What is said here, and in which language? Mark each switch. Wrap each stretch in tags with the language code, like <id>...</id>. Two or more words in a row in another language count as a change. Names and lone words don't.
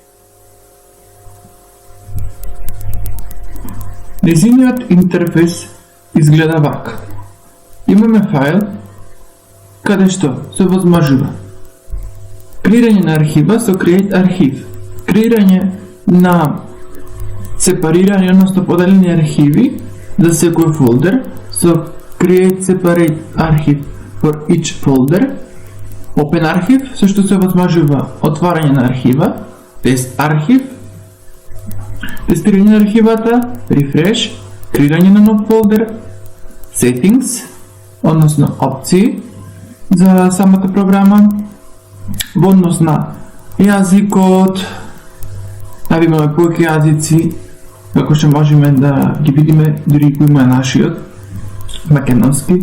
<mk>Незиниот интерфейс изгледа вака. Имаме файл каде што се возможува креирање на архива со Create архив, креирање на сепарирани, односно поделени архиви за секој фолдер со</mk> <en>Create Separate</en> <mk>архив</mk> <en>for each folder,</en> <mk>Open архив, со што се возможува отварање на архива, Test архив, тестирање на архивата, Refresh, креирање на нов фолдер, Settings, односно опции за самата програма, во однос на јазикот, да имаме повеќе јазици, како што можеме да ги видиме дури кој има нашиот македонски.</mk>